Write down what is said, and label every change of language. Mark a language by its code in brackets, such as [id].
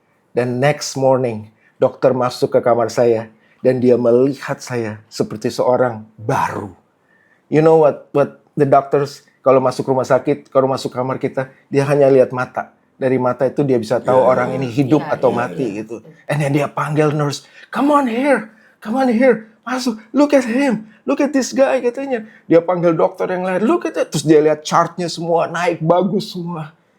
[id] Dan [en] next morning [id] dokter masuk ke kamar saya dan dia melihat saya seperti seorang baru. [en] You know what the doctors [id] kalau masuk rumah sakit, kalau masuk kamar kita, dia hanya lihat mata. Dari mata itu dia bisa tahu orang ini hidup atau mati gitu. [en] And then [id] dia panggil [en] nurse, come on here, [id] masuk, [en] look at him, look at this guy [id] katanya. Dia panggil dokter yang lain, [en] look at it. [id] Terus dia lihat chartnya semua naik bagus semua.